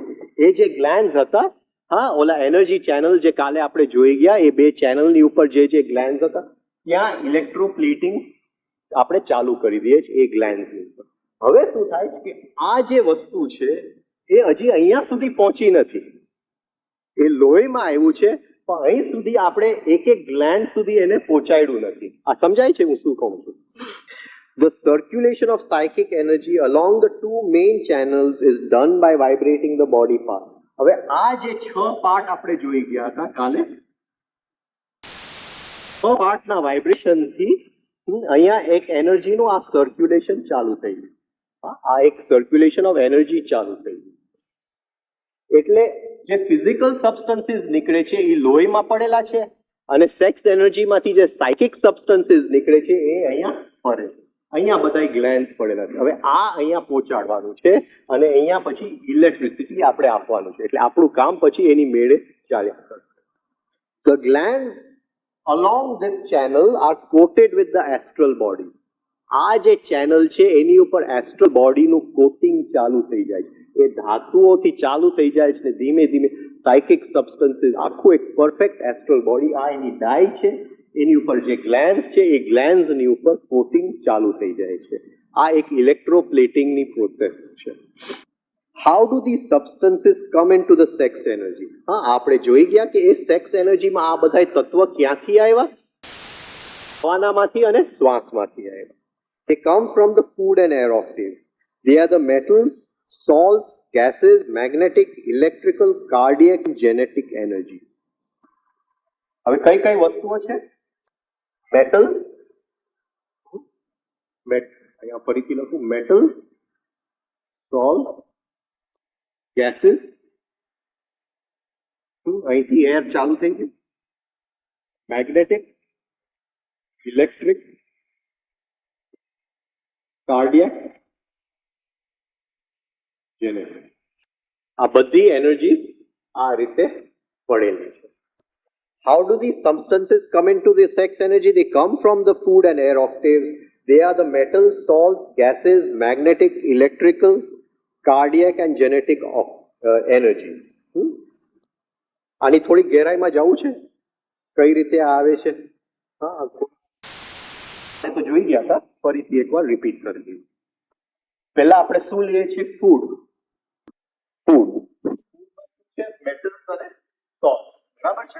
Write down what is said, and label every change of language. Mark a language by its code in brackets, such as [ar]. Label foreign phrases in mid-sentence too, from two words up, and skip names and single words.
[gu] એ જે ગ્લેન્ડ્સ હતા, હા, ઓલા [en] energy channel [gu] જે કાલે આપણે જોઈ ગયા, એ 2 ચેનલની ઉપર જે ગ્લેન્ડ્સ હતા ત્યાં ઇલેક્ટ્રોપ્લેટિંગ આપણે ચાલુ કરી દઈએ છીએ એ ગ્લેન્ડ્સની ઉપર. હવે શું થાય છે કે આ જે વસ્તુ છે એ હજી અહીંયા સુધી પહોંચી નથી, એ લોહીમાં આવ્યું છે પણ અહીં સુધી આપણે એક ગ્લેન્ડ સુધી એને પહોંચાડ્યું નથી. આ સમજાય છે હું શું કહું છું? [en] The circulation of psychic energy along the 2 main channels is done by vibrating the body part. [gu] હવે આ જે 6 પાર્ટ આપણે જોઈ ગયા હતા કાલે, 6 પાર્ટના વાઇબ્રેશનથી અહીંયા એક એનર્જીનું આ સર્ક્યુલેશન ચાલુ થઈ ગયું. આ એક [en] circulation of energy [gu] ચાલુ થઈ ગયું. એટલે જે [en] physical substances [gu] નીકળે છે એ લોહીમાં પડેલા છે અને [en] sex energy [gu] જે [en] psychic substances [gu] નીકળે છે એ અહીંયા ફરે છે. અહીંયા બધા ગ્લેન્ડ પડેલા છે. હવે આ અહીંયા પહોંચાડવાનું છે અને અહીંયા પછી ઇલેક્ટ્રિસિટી આપણે આપવાનું છે. એટલે આપણું કામ પછી એની મેળે ચાલ્યા કરશે. [en] The glands along this channel are coated with the astral body. [gu] આ જે ચેનલ છે એની ઉપર [en] astral body [gu] કોટિંગ ચાલુ થઈ જાય છે. એ ધાતુઓથી ચાલુ થઈ જાય છે, ધીમે ધીમે [en] psychic substances, [gu] આખું એક [en] perfect astral body. [gu] આ એની ડાય છે, એની ઉપર જે ગ્લેન્ડ છે એ ગ્લેન્ડની ઉપર કોટિંગ ચાલુ થઈ જાય છે. આ એક [en] electroplating process [gu] છે. [en] How do the substances come into the sex energy? [gu] હા, આપણે જોઈ ગયા કે એ [en] sex energy [gu] આ બધા તત્વ ક્યાંથી આવ્યા? હવાનામાંથી અને શ્વાસમાંથી આવ્યા. [en] They come from the food and air octave. They are the metals, salts, gases, magnetic, electrical, cardiac, genetic energy. [gu] હવે કઈ કઈ વસ્તુઓ છે? મેટલ, અહીંયા ફરીથી લખું, [en] metal, salt, gases, [gu] અહીંથી એર ચાલુ થઈ ગયું, [en] magnetic, electric, cardiac, genetic. [gu] આ બધી એનર્જી આ રીતે પડેલી છે. [en] How do these substances come into the sex energy? They come from the food and air octaves. They are the metals, salts, gases, magnetic, electrical, cardiac and genetic energies. [gu] આની થોડી ગહેરાઈમાં જવું છે, કઈ રીતે આવે છે? હા, તો જોઈ ગયા હતા, ફરીથી એકવાર રિપીટ કરી દઈએ. પહેલા આપણે શું લઈએ છીએ? ફૂડ. [en] food metals [gu] અને સોલ્ટ, બરાબર છે?